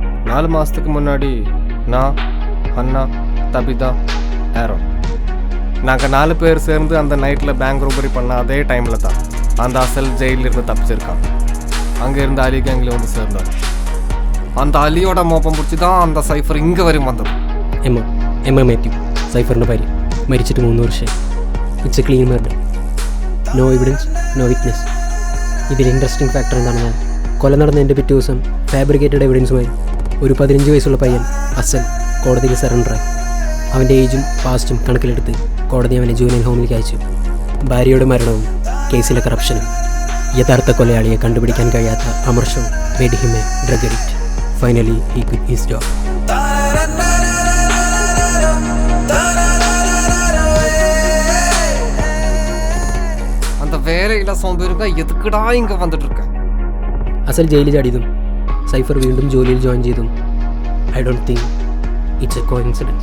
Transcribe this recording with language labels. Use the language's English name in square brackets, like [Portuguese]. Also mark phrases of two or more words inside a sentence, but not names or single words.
[Tamil] 4 மாதத்துக்கு முன்னாடி நான், அண்ணா, தபிதா, ஏரோ, நாங்கள் 4 பேர் சேர்ந்து அந்த நைட்டில் பேங்க் ரோபரி பண்ண அதே டைமில் தான் அந்த அசல் ஜெயிலிருந்து தப்பிச்சிருக்கான். அங்கே இருந்த அலி கேங்கில் வந்து சேர்ந்தார். அந்த அலியோட மோப்பம் பிடிச்சி தான் அந்த സൈഫർ [Malayalam] ഇങ്ങ് വരും വന്നത്. എമ്മ മാത്യു, സൈഫറിൻ്റെ ഭാര്യ, മരിച്ചിട്ട് 3 വർഷമായി. [English] It's a clean murder. No evidence, no witness. [Malayalam] ഇതിൽ [English] interesting factor [Malayalam] എന്താണെന്നാൽ, കൊല നടന്നതിൻ്റെ പിറ്റേ ദിവസം ഫാബ്രിക്കേറ്റഡ് എവിഡൻസുമായി ഒരു 15 വയസ്സുള്ള പയ്യൻ അസൽ കോടതിയിൽ സറണ്ടറായി. അവൻ്റെ ഏജും പാസ്റ്റും കണക്കിലെടുത്ത് കോടതി അവനെ ജൂനിയർ ഹോമിലേക്ക് അയച്ചു. ഭാര്യയുടെ മരണവും കേസിലെ കറപ്ഷനും യഥാർത്ഥ കൊലയാളിയെ കണ്ടുപിടിക്കാൻ കഴിയാത്ത അമർഷവും [English] made him a drug addict. Finally he quit his job. [Tamil] அந்த வேலையில சோம்பேறிங்க எதுக்குடா இங்கே வந்துட்டு இருக்க? [Malayalam] അസൽ ജയിലിൽ ചാടിയതും സൈഫർ വീണ്ടും ജോലിയിൽ ജോയിൻ ചെയ്തും [English] I don't think it's a coincidence.